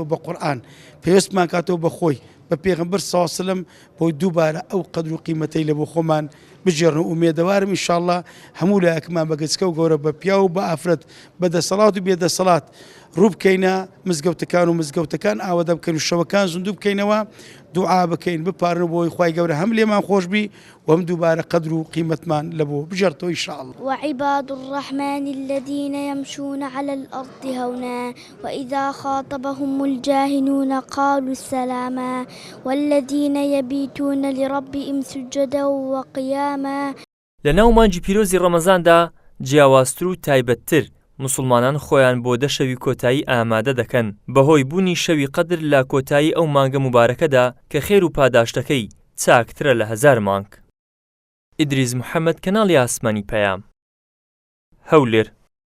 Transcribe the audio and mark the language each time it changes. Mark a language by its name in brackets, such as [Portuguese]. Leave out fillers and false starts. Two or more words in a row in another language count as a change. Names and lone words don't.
[Central Kurdish] بە قورئان پێوەستمان کاتەوە بە خۆی بە پێغەمبەر [Arabic] سەڵڵاهو عەلەیهی وسەلەم [Central Kurdish] بۆی دووبارە ئەو قەدر و قیمەتەی لە بۆ خۆمان بژێڕن و ئومێدەوارم ئینشاءڵڵا هەموو لایەکمان بە گەچکە و گەورە بە پیا و بە ئافرەت بە دەسەڵات و بێدەسەڵات ڕوو بکەینە مزگەوتەکان و مزگەوتەکان ئاوادە بکەین و شەوەکان زندوو بکەینەوە دوعا بکەین بپارن بۆی خوای گەورە هەم لێمان خۆش بی و هەم دووبارە قەدر و قیمەتمان لە بۆ بژێڕتەوە ئینشاءڵڵا. [Arabic] وعباد الرحمن الذين يمشون على الأرض هونا وإذا خاطبهم الجاهلون قالوا سلاما والذين يبيتون لربهم سجدا وقياما. [Central Kurdish] لەناو مانگی پیرۆزی ڕەمەزاندا جیاوازتر و تایبەتتر مسلمانان خۆیان بۆ دەشەوی کۆتایی ئامادە دەکەن بەهۆی بوونی شەوی قەدر لە کۆتایی ئەو مانگە مبارەکەدا کە خێر و پاداشتەکەی چاکترە لە هەزار مانگ. ئیدریس محەممەد کەناڵی ئاسمانی پەیام هەولێر.